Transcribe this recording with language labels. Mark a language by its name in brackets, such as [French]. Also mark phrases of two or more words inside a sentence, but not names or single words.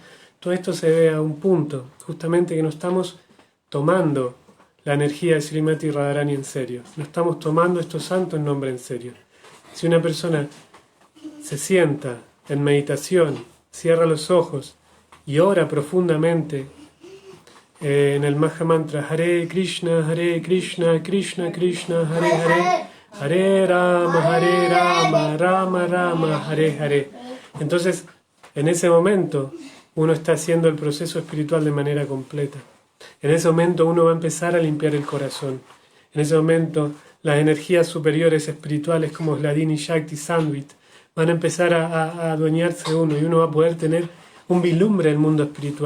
[Spanish] Todo esto se debe a un punto, justamente que no estamos tomando la energía de Srimati Radharani en serio, no estamos tomando estos santos nombres en serio. Si una persona se sienta en meditación, cierra los ojos y ora profundamente en el [Sanskrit] महा मन्त्र हरे कृष्ण, कृष्ण कृष्ण, हरे हरे, हरे राम, राम राम, हरे हरे. [Spanish] Entonces, en ese momento, uno está haciendo el proceso espiritual de manera completa. En ese momento uno va a empezar a limpiar el corazón. En ese momento las energías superiores espirituales como Hladini, Shakti, Sandvit van a empezar a adueñarse de uno y uno va a poder tener un vislumbre del mundo espiritual.